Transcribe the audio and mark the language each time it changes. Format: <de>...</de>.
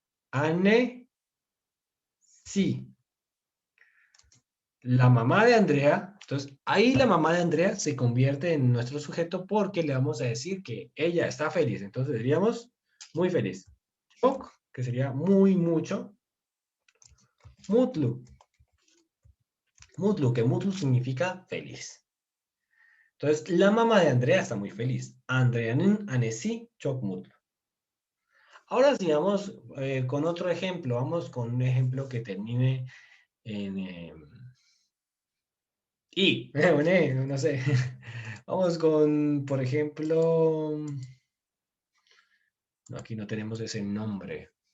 <es>Anne, sí. La mamá de Andrea, entonces ahí la mamá de Andrea se convierte en nuestro sujeto porque le vamos a decir que ella está feliz. Entonces diríamos muy feliz. Çok, que sería muy mucho. Mutlu. Mutlu, que mutlu significa feliz. Entonces la mamá de Andrea está muy feliz.</es> <tr>Andrea'nın annesi çok mutlu.</tr> <es>Ahora sí, vamos con otro ejemplo. Vamos con un ejemplo que termine en... y, no sé. Vamos con, por ejemplo... No, aquí no tenemos ese nombre.</es>